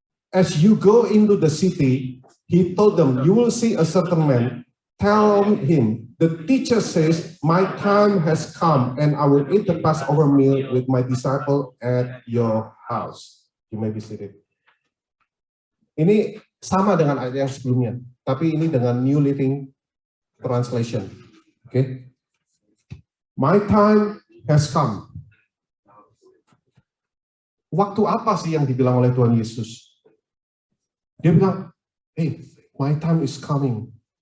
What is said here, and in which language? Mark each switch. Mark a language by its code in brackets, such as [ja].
[en] As you go into the city, he told them, you will see a certain man. Tell him, the teacher says, my time has come and I will eat the Passover meal with my disciple at your house. You may be seated. [id] Ini sama dengan ayat yang sebelumnya, tapi ini dengan New Living Translation. Okay? [en] My time has come. [id] Waktu apa sih yang dibilang oleh Tuhan Yesus? Dia bilang, [en] hey, my time is coming.